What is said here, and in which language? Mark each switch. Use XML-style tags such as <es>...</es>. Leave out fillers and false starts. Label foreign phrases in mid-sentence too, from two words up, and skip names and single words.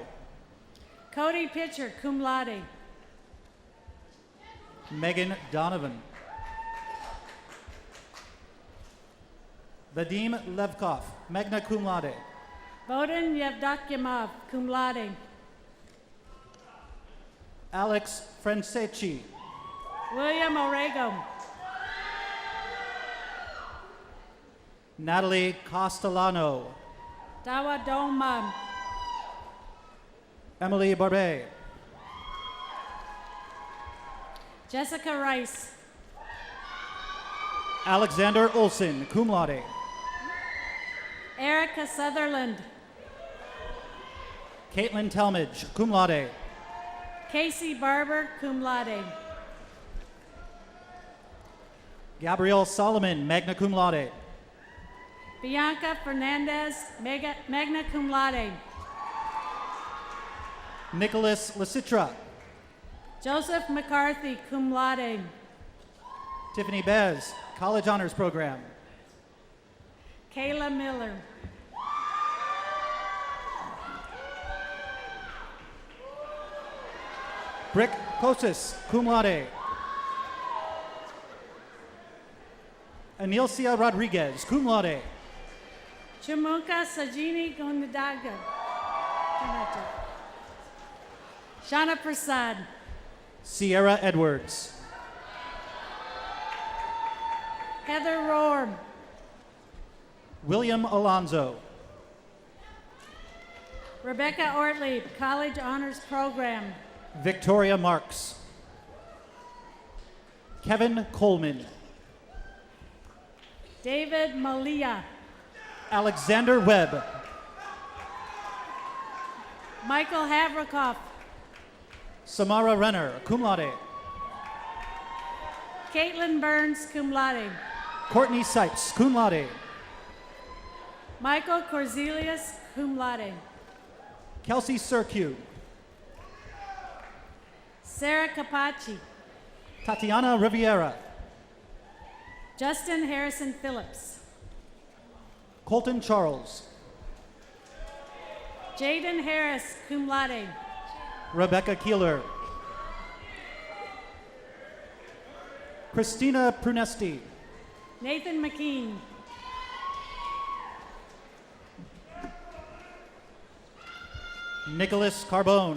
<en>Cody Pitcher,</en> <la>cum laude.</la> <en>Megan Donovan. Vadim Levkov,</en> <la>magna cum laude.</la> <en>Bodan Yevdokimov,</en> <la>cum laude.</la> <en>Alex Franceschi. William Orego. Natalie Castellano. Dawa Doma. Emily Barbe. Jessica Rice. Alexander Olson,</en> <la>cum laude.</la> <en>Erica Sutherland. Caitlin Talmadge,</en> <la>cum laude.</la> <en>Casey Barber,</en> <la>cum laude.</la> <en>Gabrielle Solomon,</en> <la>magna cum laude.</la> <en>Bianca Fernandez,</en> <la>magna cum laude.</la> <en>Nicholas Lasitra. Joseph McCarthy,</en> <la>cum laude.</la> <en>Tiffany Bez, college honors program. Kayla Miller. Brick Kosis,</en> <la>cum laude.</la> <en>Anilcia Rodriguez,</en> <la>cum laude.</la> <en>Chimunka Sajini Gondadaga. Shana Prasad. Sierra Edwards. Heather Rohr. William Alonzo. Rebecca Ortlieb, College Honors Program. Victoria Marks. Kevin Coleman. David Malia. Alexander Webb. Michael Havrikoff. Samara Renner,</en> <la>cum laude.</la> <en>Caitlin Burns,</en> <la>cum laude.</la> <en>Courtney Sipes,</en> <la>cum laude.</la> <en>Michael Corzelius,</en> <la>cum laude.</la> <en>Kelsey Sercu. Sarah Capaci, Tatiana Riviera, Justin Harrison Phillips, Colton Charles, Jaden Harris,</en> <la>cum laude,</la> <en>Rebecca Keeler, Christina Prunesti, Nathan McKean, Nicholas Carbone,</en>